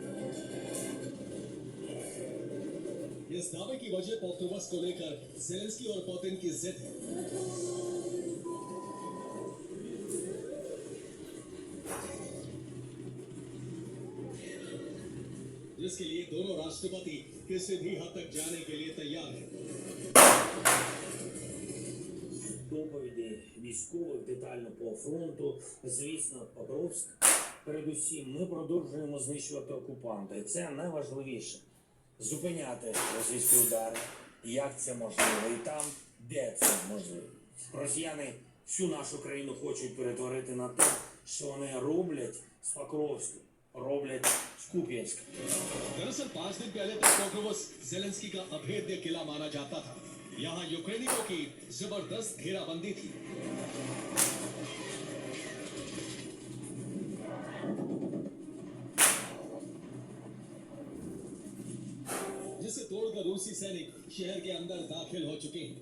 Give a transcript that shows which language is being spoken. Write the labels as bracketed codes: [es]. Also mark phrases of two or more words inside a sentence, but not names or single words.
[hi] इस दावे की वजह पोक्रोवस्क को लेकर ज़ेलेंस्की और पुतिन की जिद है। जिसके लिए दोनों राष्ट्रपति किसी भी हद तक जाने के लिए तैयार हैं। [uk] Доповіді військових детально по фронту, звісно, Покровськ. Передусім, ми продовжуємо знищувати окупанта. І це найважливіше. Зупиняти російські удари, як це можливо, і там, де це можливо. Росіяни всю нашу країну хочуть перетворити на те, що вони роблять з Покровську. रोबलेट स्कूपियंस्क। [hi] दरअसल 5 दिन पहले तक पोक्रोवस्क ज़ेलेंस्की का अभेद्य किला माना जाता था। यहाँ यूक्रेनियों की जबरदस्त घेराबंदी थी। जिसे तोड़कर रूसी सैनिक शहर के अंदर दाखिल हो चुके हैं।